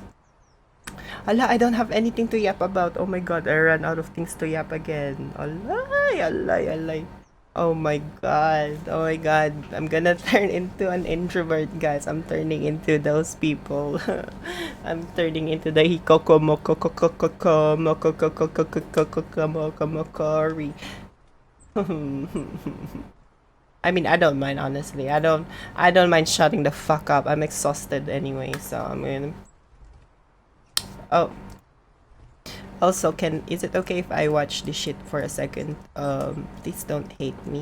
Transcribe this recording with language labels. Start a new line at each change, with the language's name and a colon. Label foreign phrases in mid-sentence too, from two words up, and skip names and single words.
English: Ala, I don't have anything to yap about. Oh my god, I ran out of things to yap again. Alay, alay, alay. Oh my god, oh my god. I'm gonna turn into an introvert, guys. I'm turning into those people. I'm turning into the hikoko moko koko koko moko koko koko koko moko mokori. I mean, I don't mind, honestly. I don't mind shutting the fuck up. I'm exhausted anyway, so I'm gonna... Oh. Also, is it okay if I watch this shit for a second? Please don't hate me.